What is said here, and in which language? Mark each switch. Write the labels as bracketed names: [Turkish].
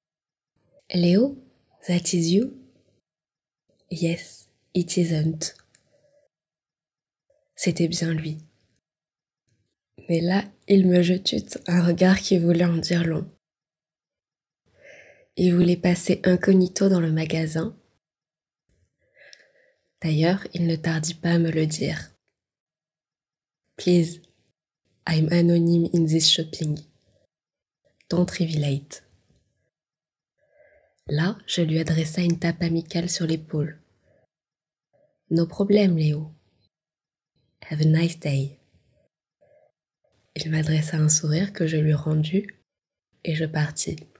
[English] « Léo, that is you? »« Yes, it isn't. » [French] C'était bien lui. Mais là, il me jetute un regard qui voulait en dire long. Il voulait passer incognito dans le magasin. D'ailleurs, il ne tardit pas à me le dire. [English] Please, I'm anonyme in this shopping. Don't reveal it. [French] Là, je lui adressa une tape amicale sur l'épaule. [English] No problème, Léo. Have a nice day. [French] Il m'adressa un sourire que je lui rendis et je partis.